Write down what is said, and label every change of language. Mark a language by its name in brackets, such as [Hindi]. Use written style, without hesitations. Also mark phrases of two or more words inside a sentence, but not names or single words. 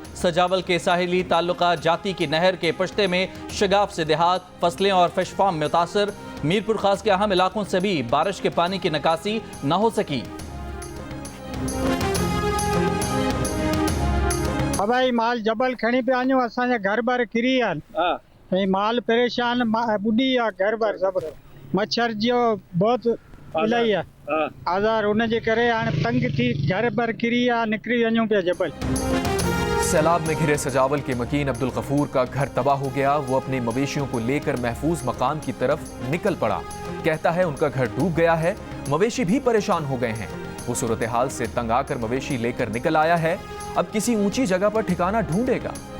[Urdu] سجاول کے ساحلی تعلقہ جاتی کی نہر کے پشتے میں شگاف سے دیہات، فصلیں اور [English] fish farm [Urdu] मुतासर। میرپور خاص کے اہم علاقوں سے بھی بارش کے پانی کی نکاسی نہ ہو سکی. [Sindhi] भाई माल जबल खणी पे आयो, असांजा घर बार किरी आहिनि, माल परेशान, बुढ़ी आहे, घर बार सब मच्छर जो बहुत इलाही आहे आज़ार, उनजे करे हाणे तंग थी घर बार किरी आहे, निकिरी वञूं पिया जबल। [Urdu] سیلاب میں گھرے سجاول کے مکین عبدالغفور کا گھر تباہ ہو گیا. وہ اپنے مویشیوں کو لے کر محفوظ مقام کی طرف نکل پڑا. کہتا ہے ان کا گھر ڈوب گیا ہے، مویشی بھی پریشان ہو گئے ہیں. وہ صورت حال سے تنگ آ کر مویشی لے کر نکل آیا ہے. اب کسی اونچی جگہ پر ٹھکانہ ڈھونڈے گا.